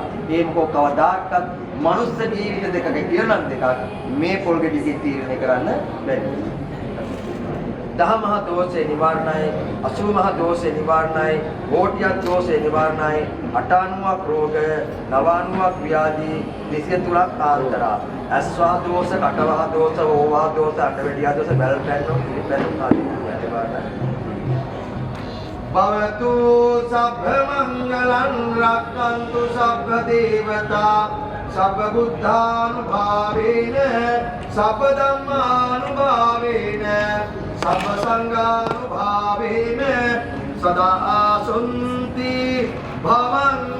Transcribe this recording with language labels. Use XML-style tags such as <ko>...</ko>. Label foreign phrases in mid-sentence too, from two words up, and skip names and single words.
<si>මේ මොකෝ කවදාකවත් මනුස්ස ජීවිත දෙකක කිරණම් දෙකක් මේ පොල් ගෙඩියකින් තීරණය කරන්න බැහැ. දහ මහ දෝෂේ නිවාරණයි, 80 මහ දෝෂේ නිවාරණයි, කෝටියක් දෝෂේ නිවාරණයි, 98ක් රෝග, 99ක් ව්‍යාධි, 23ක් ආන්තරා. අස්වා දෝෂ, කටවහ දෝෂ, ඕවා දෝෂ, අටවැඩියා දෝෂ, බැල් පැන්නෝ, පිළිපැන්නෝ ආදී නිවාරණයි.</si> <pi>භවතු සබ්බ මංගලං රක්ඛන්තු සබ්බ දේවතා සබ්බ බුද්ධානුභාවේන සබ්බ ධම්මානුභාවේන සබ්බ සංඝානුභාවේන සදා ආසුන්ති භව</pi>